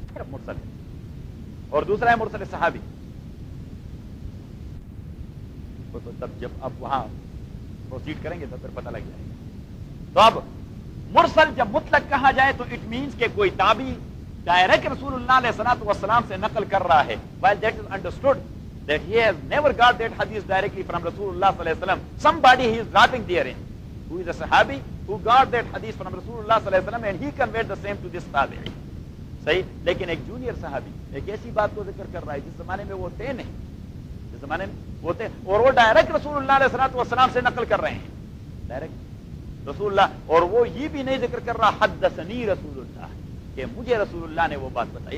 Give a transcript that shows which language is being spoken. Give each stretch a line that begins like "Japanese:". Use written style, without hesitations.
Urdu: مرسل اور دوسرا ہے مرسل صحابی. تو تب جب اب وہاں پروسیڈ کریں گے تو پھر پتہ لگ جائے. تو اب مرسل جب مطلق کہا جائے تو اٹ مینس کہ کوئی تابعی ڈائریکٹ رسول اللہ علیہ الصلوۃ والسلام سے نقل کر رہا ہے.
English: While that is understood that he has never got that hadith directly from رسول اللہ صلی اللہ علیہ وسلم, somebody he is dropping there in, who is a sahabi who got that hadith from رسول اللہ صلی اللہ علیہ وسلم and he conveyed the same to this tabi'i.
Urdu: صحیح. لیکن ایک جونیئر صحابی ایک ایسی بات کو ذکر کر رہا ہے جس زمانے میں وہ تھے نہیں, جس زمانے میں وہ تھے اور وہ ڈائریکٹ رسول اللہ علیہ الصلوۃ والسلام سے نقل کر رہے ہیں, ڈائریکٹ رسول اللہ, اور وہ یہ بھی نہیں ذکر کر رہا
Arabic: حدثنی رسول اللہ
Urdu: کہ مجھے رسول اللہ نے وہ بات بتائی.